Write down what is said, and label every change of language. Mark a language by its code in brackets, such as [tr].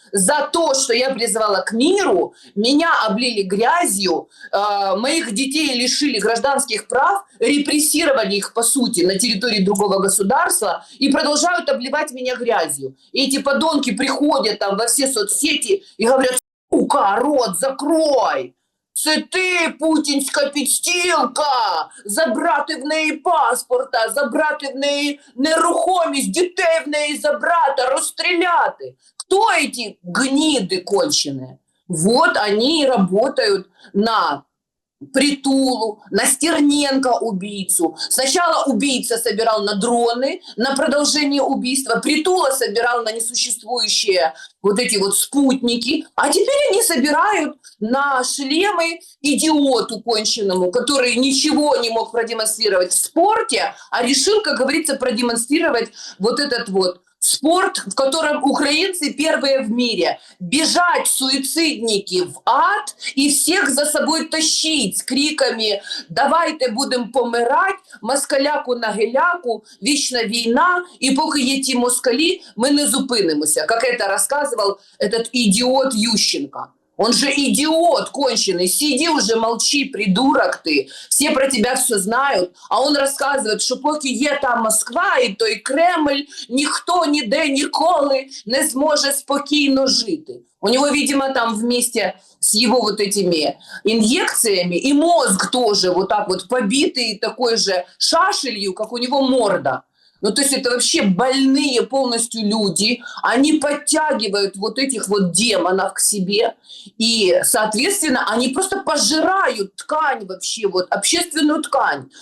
[ru] За то, что я призывала к миру, меня облили грязью, моих детей лишили гражданских прав, репрессировали их, по сути, на территории другого государства и продолжают обливать меня грязью. И эти подонки приходят там во все соцсети и говорят: сука, рот закрой! [uk] Це ти, путінська підстілка, забрати в неї паспорта, забрати в неї нерухомість, дітей в неї забрати, розстріляти. [ru] Кто эти гниды конченые? Вот они и работают на Притулу, на Стерненко убийцу. Сначала убийца собирал на дроны, на продолжение убийства. Притула собирал на несуществующие вот эти вот спутники. А теперь они собирают на шлемы идиоту конченному, который ничего не мог продемонстрировать в спорте, а решил, как говорится, продемонстрировать вот этот вот спорт, в котором украинцы первые в мире. Бежать суицидники в ад и всех за собой тащить с криками [uk] «давайте будемо помирать, москаляку на геляку, вічна війна, і поки є ті москалі, ми не зупинимося», [ru] как это рассказывал этот идиот Ющенко. Он же идиот конченый. Сиди уже, молчи, придурок ты. Все про тебя все знают. А он рассказывает, [uk] що поки є та Москва і той Кремль, ніхто ніде ніколи не зможе спокійно жити. [ru] У него, видимо, там вместе с его вот этими инъекциями и мозг тоже вот так вот побитый такой же шашелью, как у него морда. Ну, то есть это вообще больные полностью люди, они подтягивают вот этих вот демонов к себе, и, соответственно, они просто пожирают ткань вообще, вот общественную ткань.